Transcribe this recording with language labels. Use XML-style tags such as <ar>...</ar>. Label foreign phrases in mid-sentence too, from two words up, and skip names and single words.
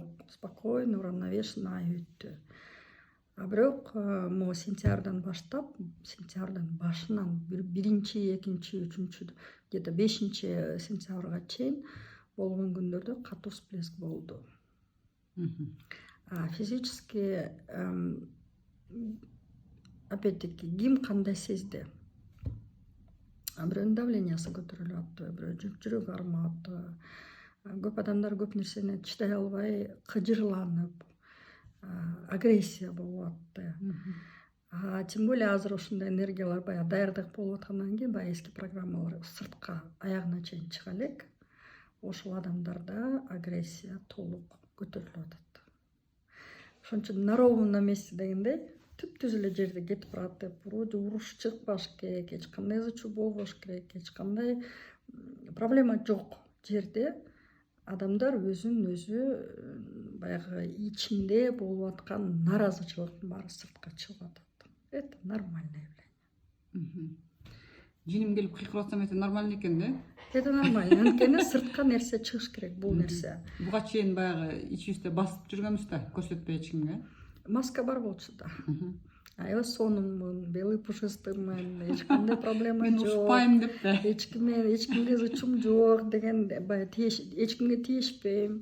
<ky>Спокойно, уравновешенно ай өттү. Бирок могу сентябрдан баштап, сентябрдын башынан биринчи, экинчи, үчүнчү, где-то 5 сентябрга чейин болгон күндөрдө катуу всплеск болду.</ky> <ru>Физически, опять-таки,</ru> <ky>ким кандай сезди? Бирөөнүн давлениясы көтөрүлүп аттыбы, бирөө жүрөгү арымап аттыбы. Көп адамдар көп нерсени чыдай албай кыжырланып, агрессия болуп атты.</ky> <ru>Тем более</ru> <ky>азыр ушундай энергиялар баягы даярдык болуп аткандан кийин баягы эски программалар сыртка аягына чейин чыга элек. Ошол адамдарда агрессия толук көтөрүлүп атат. Ошон үчүн</ky> <ru>на ровном месте</ru> <ky>дегендей, түп-түз эле жерде кетип баратып, вроде уруш чыкпаш керек, эч кандай ызы-чуу болбош керек, эч кандай проблема жок жерде адамдар өзүн өзү баягы ичинде болуп аткан нааразычылыктын баары сыртка чыгып атат.</ky> <ru>Это нормальное явление.</ru> <ky>Жиним келип кыйкырып атсам</ky> <ru>это нормально</ru> <ky>экен да?</ky> <ru>Это нормально.</ru> <ky>Анткени сыртка нерсе чыгыш керек, бул нерсе. Буга чейин баягы ичибизде басып жүргөнбүз да, көрсөтпөй эч кимге. Маска бар болчу да. Аябай сонунмун,</ky> <ru>белый пушистымын,</ru> <ky>эч кандай проблема жок. Мен ушпайм деп да. Эч кимге ызы-чуум жок деген, баягы эч кимге тиешпейм.</ky>